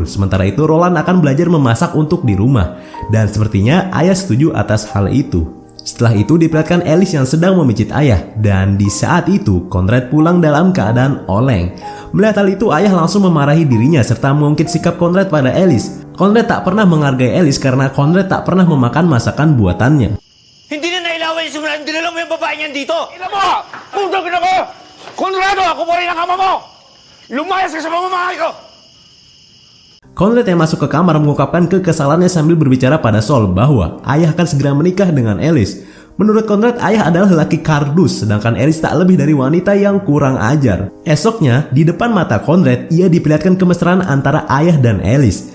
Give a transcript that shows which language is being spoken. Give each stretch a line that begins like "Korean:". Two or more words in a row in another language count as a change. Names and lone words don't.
Indonesian: Sementara itu Roland akan belajar memasak untuk di rumah. Dan sepertinya ayah setuju atas hal itu. Setelah itu diperlihatkan Alice yang sedang memijit ayah. Dan di saat itu Conrad pulang dalam keadaan oleng. Melihat hal itu ayah langsung memarahi dirinya serta mengungkit sikap Conrad pada Alice. Conrad tak pernah menghargai Alice karena Conrad tak pernah memakan masakan buatannya.
Filipino: Hindi na nailawan yung simulan. Dinala mo yung babae niyan dito. Ina mo! Puntang ina ko! Konrado, ako pa rin ang ama mo! Lumayas ka sa pamamahay ko!
Indonesian: Conrad yang masuk ke kamar mengungkapkan kekesalannya sambil berbicara pada Saul bahwa ayah akan segera menikah dengan Alice. Menurut Conrad, ayah adalah lelaki kardus, sedangkan Alice tak lebih dari wanita yang kurang ajar. Esoknya, di depan mata Conrad, ia diperlihatkan kemesraan antara ayah dan Alice.